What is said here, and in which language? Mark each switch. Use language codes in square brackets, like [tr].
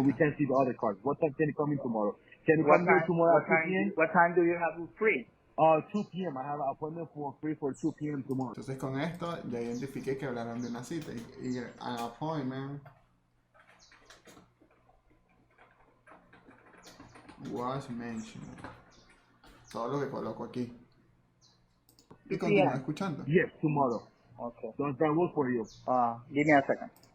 [en] We can see the other cars. What time can you come in tomorrow? Can you come here tomorrow at 2 p.m.? What time do you have free? 2 p.m. I have an appointment for 2 p.m. tomorrow. [es] Entonces con esto ya identifiqué que hablaron de una cita. [en] Y an appointment was mentioned. [es] Todo lo que coloco aquí. Y continúo escuchando. [en] Yes, tomorrow. Okay. Does that work for you? Give me a second.